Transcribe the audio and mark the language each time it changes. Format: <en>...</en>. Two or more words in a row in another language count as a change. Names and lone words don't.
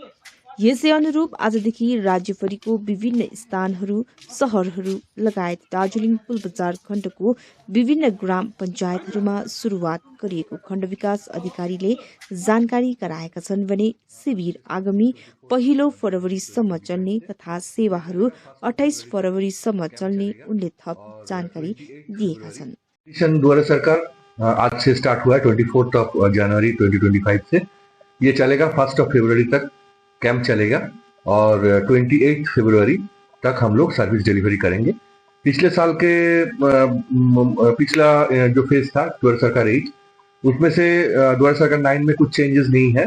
<ne>यसै अनुरूप आजदेखि राज्यभरिको विभिन्न स्थानहरू, सहरहरू लगायत दार्जिलिङ पुलबजार खण्डको विभिन्न ग्राम पञ्चायतहरूमा सुरुवात गरिएको खण्ड विकास अधिकारीले जानकारी गराएका छन् भने शिविर आगामी 1 फरवरीसम्म चल्ने तथा सेवाहरू 28 फरवरीसम्म चल्ने उनले थप जानकारी दिएका छन्।</ne> <hi>द्वारा सरकार आज से स्टार्ट हुआ है 24 जनवरी 2025 से। ये चलेगा 1 फरवरी तक कैंप चलेगा और 28 फरवरी तक हम लोग</hi> <en>service delivery</en> <hi>करेंगे। पिछले साल के पिछला जो फेज था द्वारा सरकार 8, उसमें से द्वारा सरकार 9 में कुछ चेंजेस नहीं है।</hi>